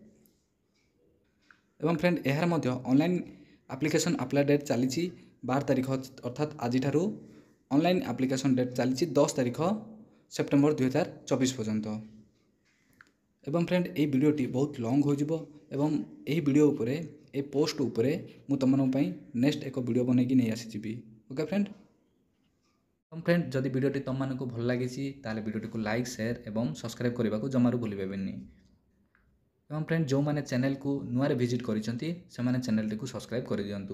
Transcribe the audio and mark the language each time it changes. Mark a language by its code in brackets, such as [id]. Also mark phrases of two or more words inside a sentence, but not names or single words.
[or] ଏବଂ ଫ୍ରେଣ୍ଡ ଏହାର ମଧ୍ୟ [en] online application apply date [or] ଚାଲିଛି 12 ତାରିଖ, ଅର୍ଥାତ୍ ଆଜିଠାରୁ [en] online application date [or] ଚାଲିଛି 10 ତାରିଖ ସେପ୍ଟେମ୍ବର 2024 ପର୍ଯ୍ୟନ୍ତ। ଏବଂ ଫ୍ରେଣ୍ଡ ଏହି ଭିଡ଼ିଓଟି ବହୁତ ଲଙ୍ଗ୍ ହୋଇଯିବ ଏବଂ ଏହି ଭିଡ଼ିଓ ଉପରେ ଏଇ ପୋଷ୍ଟ ଉପରେ ମୁଁ ତୁମମାନଙ୍କ ପାଇଁ ନେକ୍ସଟ ଏକ ଭିଡ଼ିଓ ବନେଇକି ନେଇ ଆସିଯିବି। [en] OK friend. [or] ଫ୍ରେଣ୍ଡ ଯଦି ଭିଡ଼ିଓଟି ତୁମମାନଙ୍କୁ ଭଲ ଲାଗିଛି ତାହେଲେ ଭିଡ଼ିଓଟିକୁ [en] like, share [or] ଏବଂ ସବସ୍କ୍ରାଇବ୍ କରିବାକୁ ଜମାରୁ ଭୁଲିବେନି। ଏବଂ ଫ୍ରେଣ୍ଡ ଯେଉଁମାନେ ଚ୍ୟାନେଲକୁ ନୂଆରେ ଭିଜିଟ୍ କରିଛନ୍ତି ସେମାନେ ଚ୍ୟାନେଲଟିକୁ ସବସ୍କ୍ରାଇବ୍ କରିଦିଅନ୍ତୁ।